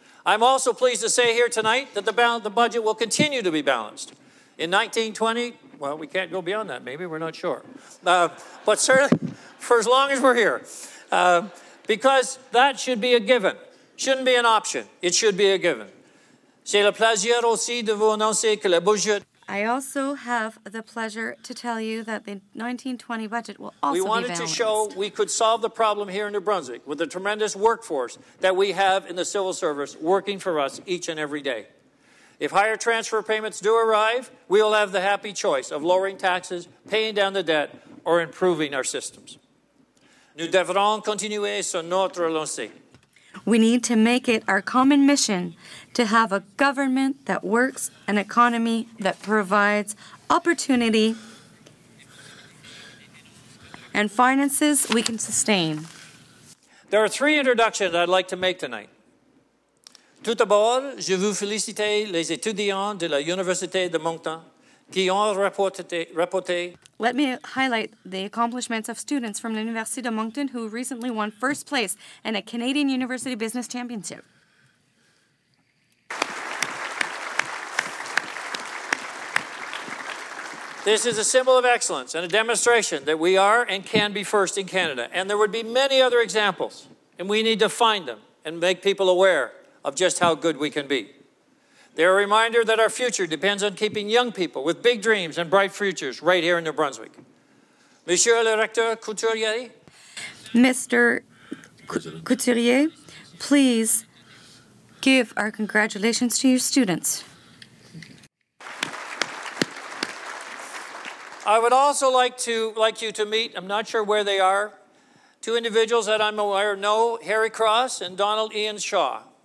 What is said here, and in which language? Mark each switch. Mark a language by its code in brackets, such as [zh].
[en] I'm also pleased to say here tonight that the budget will continue to be balanced. In 1920, well, we can't go beyond that, maybe, we're not sure. But certainly, for as long as we're here, because that should be a given. Shouldn't be an option, it should be a given. [fr] J'ai le plaisir aussi de vous annoncer que le budget. [en] I also have the pleasure to tell you that the 1920 budget will also be balanced. We wanted to show we could solve the problem here in New Brunswick with the tremendous workforce that we have in the civil service working for us each and every day. If higher transfer payments do arrive, we will have the happy choice of lowering taxes, paying down the debt, or improving our systems. [fr] Nous devrons continuer sur notre lancée. [en] We need to make it our common mission to have a government that works, an economy that provides opportunity, and finances we can sustain. There are 3 introductions I'd like to make tonight. [fr] Tout d'abord, je veux féliciter les étudiants de la Université de Moncton qui ont rapporté. [en] Let me highlight the accomplishments of students from the Université de Moncton who recently won first place in a Canadian University Business Championship. This is a symbol of excellence and a demonstration that we are and can be first in Canada. And there would be many other examples, and we need to find them and make people aware of just how good we can be. They're a reminder that our future depends on keeping young people with big dreams and bright futures right here in New Brunswick. [fr] Monsieur le Recteur Couturier. [en] Mr. Couturier, please give our congratulations to your students. I would also like you to meet, I'm not sure where they are, two individuals that I'm aware know, Harry Cross and Donald Ian Shaw.